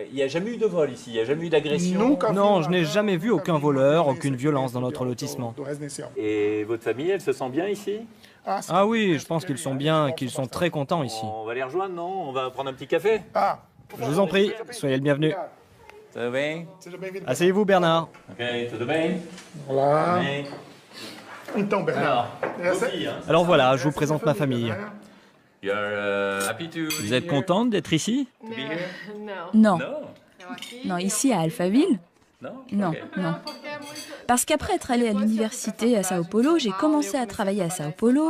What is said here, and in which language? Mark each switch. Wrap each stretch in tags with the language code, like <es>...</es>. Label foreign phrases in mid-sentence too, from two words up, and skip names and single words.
<fr>Il n'y a jamais eu de vol ici? Il n'y a jamais eu d'agression? Non, je n'ai jamais vu aucun voleur, aucune violence dans notre lotissement. Et votre famille, elle se sent bien ici? Ah oui, je pense qu'ils sont bien, qu'ils sont très contents ici. On va les rejoindre, non? On va prendre un petit café? Je vous en prie, soyez le bienvenu.</fr> <pt>Tudo bem?</pt> <fr>Asseyez-vous, Bernard.</fr> <pt>Ok, tudo bem? Olá. Então, Bernard.</pt> <fr>Alors voilà, je vous présente ma famille. Vous êtes contente d'être ici? Non. Non, ici à Alphaville? Non. Parce qu'après être allée à l'université à Sao Paulo, j'ai commencé à travailler à Sao Paulo.</fr>